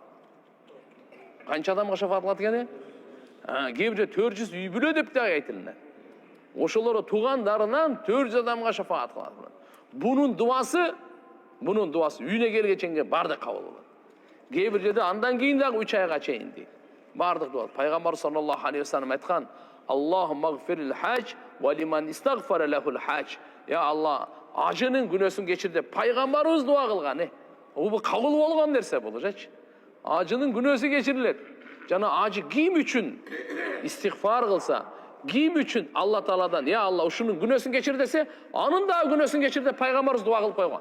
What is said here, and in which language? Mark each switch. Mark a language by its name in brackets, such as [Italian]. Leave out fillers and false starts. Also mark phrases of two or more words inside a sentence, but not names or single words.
[Kyrgyz] Канча адамга шафаат кылат экен? Кээ бирде 400 үй бүлө деп да айтылат. Ошолору туугандарынан 400 адамга шафаат кылат. Бунун дуасы үйүнө келгеченге бардык кабыл болот. Кээ бир жерде андан кийин дагы 3 айга чейин дейт. Бардык дуа. [Arabic] Пайгамбар صلى الله عليه وسلم айткан: "اللهم اغفر للحاج ولمن استغفر له الحاج." [Kyrgyz] Я Алла, ажынын күнөөсүн кечир деп пайгамбарыбыз дуа кылган. Бул кабыл болгон нерсе болочу. Ажынын күнөөсү кечирилет. Жана ажы ким үчүн истигфар кылса, ким үчүн Алла Тааладан, "Я Алла, ушунун күнөөсүн кечир" десе, анын дагы күнөөсүн кечир деп пайгамбарыбыз дуа кылып койгон.